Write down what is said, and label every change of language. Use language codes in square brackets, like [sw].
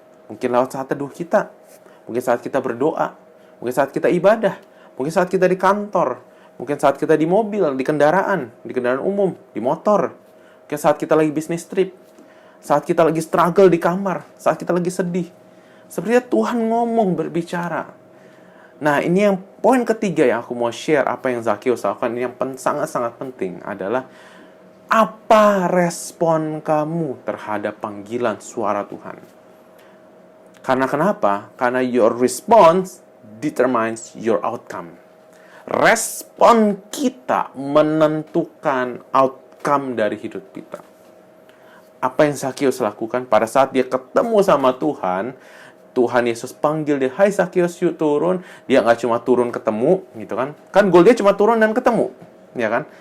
[id] Mungkin lewat saat teduh kita, mungkin saat kita berdoa, mungkin saat kita ibadah, mungkin saat kita di kantor, mungkin saat kita di mobil, di kendaraan umum, di motor, mungkin saat kita lagi bisnis trip, saat kita lagi struggle di kamar, saat kita lagi sedih. Sepertinya Tuhan ngomong, berbicara. Nah, ini yang poin ketiga yang aku mau share, apa yang Zakheus lakukan, ini yang sangat-sangat penting adalah apa respon kamu terhadap panggilan suara Tuhan. Karena kenapa? Karena [en] your response determines your outcome. [id] Respon kita menentukan outcome dari hidup kita. Apa yang Zakheus lakukan pada saat dia ketemu sama Tuhan, Tuhan Yesus panggil dia, hai Zakheus, yuk turun. Dia nggak cuma turun ketemu, gitu kan. Kan goal dia cuma turun dan ketemu, ya kan.